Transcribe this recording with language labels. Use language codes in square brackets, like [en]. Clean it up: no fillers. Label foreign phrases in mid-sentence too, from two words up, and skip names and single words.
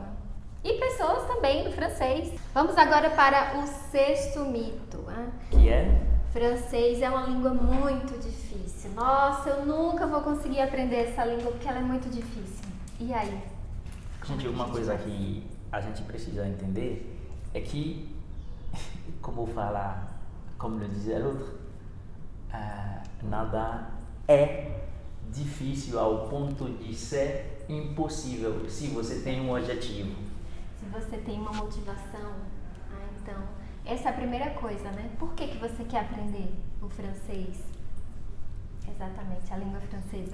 [pt] E pessoas também do francês. Vamos agora para o sexto mito. Que é? Francês é uma língua muito difícil. Nossa, eu nunca vou conseguir aprender essa língua porque ela é muito difícil. E aí? Gente, uma coisa que a gente precisa entender é que, como [fr] le disait l'autre, [pt] nada é difícil ao ponto de ser impossível se você tem um objetivo. Se você tem uma motivação, então, essa é a primeira coisa, né? Por que você quer aprender o francês? Exatamente, a língua francesa.